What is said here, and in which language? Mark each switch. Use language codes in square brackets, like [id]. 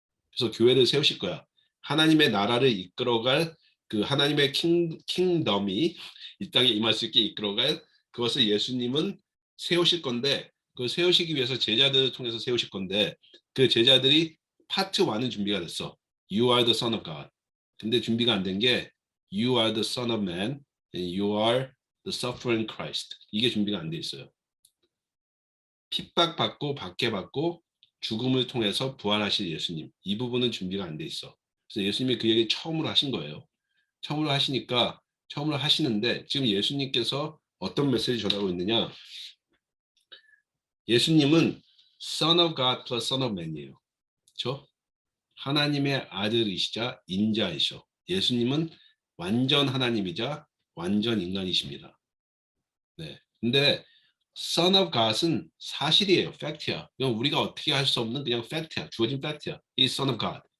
[ko] 그래서 교회를 세우실 거야. 하나님의 나라를 이끌어갈 그 하나님의 킹덤이 이 땅에 임할 수 있게 이끌어갈 그것을 예수님은 세우실 건데 그걸 세우시기 위해서 제자들을 통해서 세우실 건데 그 제자들이 파트 1은 준비가 됐어. [en] You are the son of God. [ko] 근데 준비가 안 된 게 [en] You are the son of man and you are the suffering Christ. [ko] 이게 준비가 안 돼 있어요. 핍박받고 박해받고 죽음을 통해서 부활하실 예수님. 이 부분은 준비가 안 돼 있어. 그래서 예수님이 그 얘기 처음으로 하신 거예요. 처음으로 하시니까 처음으로 하시는데 지금 예수님께서 어떤 메시지 전하고 있느냐? 예수님은 Son of God plus Son of Man이에요. 그렇죠? 하나님의 아들이시자 인자이셔. 예수님은 완전 하나님이자 완전 인간이십니다. 네. 근데 Son of God은 사실이에요. 팩트야. 그냥 우리가 어떻게 할 수 없는 그냥 팩트야. 주어진 팩트야. 이 Son of God.